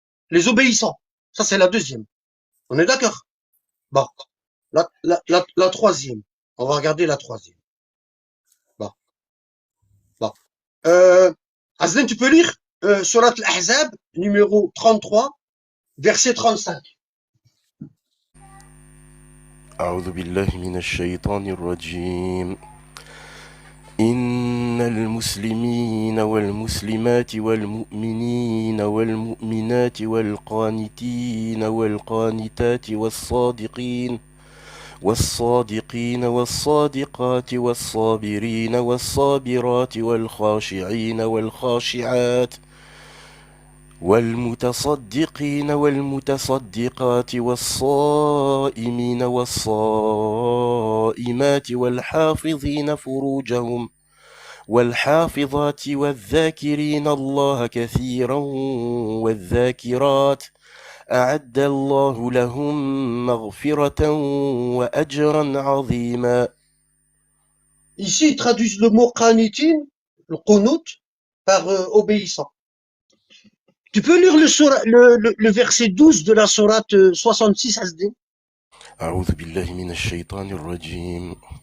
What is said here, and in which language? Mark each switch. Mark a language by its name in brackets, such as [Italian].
[French] Les obéissants. Ça, c'est la deuxième. On est d'accord? Bon. La troisième. On va regarder la troisième. Bon. Bon. Azlen, tu peux lire Surat al-Ahzab, numéro 33, verset 35. [Arabic] أعوذ بالله من الشيطان الرجيم. إن المسلمين والمسلمات والمؤمنين والمؤمنات والقانتين والقانتات والصادقين والصادقات والصابرين والصابرات والخاشعين والخاشعات والمتصدقين والمتصدقات والصائمين والصائمات والحافظين فروجهم والحافظات والذاكرين الله كثيرا والذاكرات أعد الله لهم مغفرة وأجرا عظيما. [French] Ici, ils traduisent le mot qanitin, le qunut, par obéissant. Tu peux lire le verset 12 de la sourate 66 SD? [Arabic] أعوذ بالله من الشيطان الرجيم.